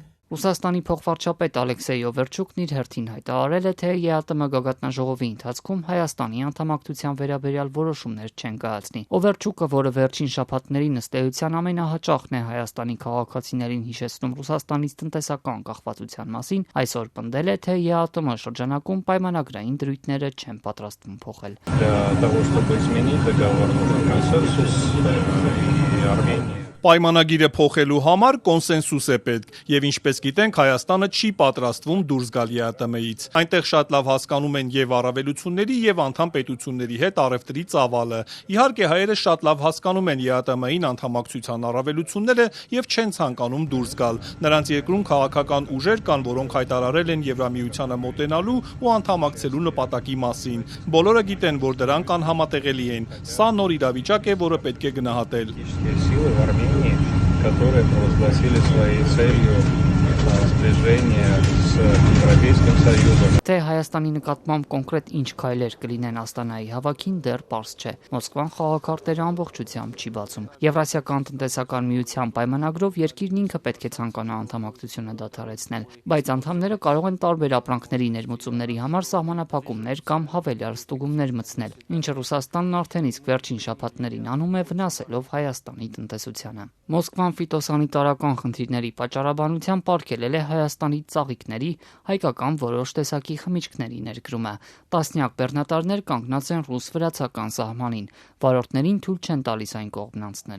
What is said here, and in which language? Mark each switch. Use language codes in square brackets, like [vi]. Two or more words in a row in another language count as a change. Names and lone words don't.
[hy] Ռուսաստանի փոխվարչապետ Ալեքսեյ Օվերչուկն իր հերթին հայտարարել է, թե ԵԱՏՄ գագաթնաժողովի ընթացքում Հայաստանի անդամակցության վերաբերյալ որոշումներ չեն կայացնի։ Օվերչուկը, որը վերջին շաբաթներին ըստ էության ամենահաճախն է Հայաստանի քաղաքացիներին հիշեցնում Ռուսաստանից տնտեսական կախվածության մասին, այսօր պնդել է, թե ԵԱՏՄ շրջանակում պայմանագրային դրույթները չեն պատրաստվում փոխել։ [ru] Для того, чтобы изменить договор, нужен консенсус и Армения. [hy] Պայմանագիրը փոխելու համար կոնսենսուս է պետք, եւ ինչպես գիտենք, Հայաստանը չի պատրաստվում դուրս գալ ԵԱՏՄ-ից։ Այնտեղ շատ լավ հասկանում են եւ առավելությունների եւ անդամ պետությունների հետ առևտրի ծավալը։ Իհարկե հայերը շատ լավ հասկանում են ԵԱՏՄ-ին անդամակցության առավելությունները եւ չեն ցանկանում դուրս գալ։ Նրանց երկրում քաղաքական ուժեր կան, որոնք հայտարարել են Եվրամիությանը մոտենալու ու անդամակցելու նպատակի մասին։ Բոլորը գիտեն, որ դրանք անհամատեղելի են։ Սա նոր իրավիճակ է, որը պետք է գնահատել։ [ru] Силы в Армении, которые провозгласили своей целью сближение с Европейским Союзом. [hy] Թե Հայաստանի նկատմամբ կոնկրետ ինչ քայլեր կլինեն Աստանայի հավաքին դեռ պարզ չէ։ Մոսկվան խաղակարտերը ամբողջությամբ չի բացում։ Եվրասիական տնտեսական միության պայմանագրով երկիրն ինքը պետք է ցանկանա անդամակցությունը դադարեցնել, բայց անդամները կարող են տարբեր ապրանքների ներմուծումների համար սահմանափակումներ կամ հավելյալ ստուգումներ մտցնել, ինչը Ռուսաստանն արդեն իսկ վերջին շաբաթներին անում է, վնասելով Հայաստանի տնտեսությանը։ Մոսկվան ֆիտոսանիտարական խնդիրների պատճառաբանությամբ արգելել է Հայաստանի ծաղիկների, հայկական որոշ տեսակի խմիչքների ներկրումը։ Տասնյակ բեռնատարներ կանգնած են ռուս-վրացական սահմանին։ Վարորդներին թույլ չեն տալիս այն կողմն անցնել։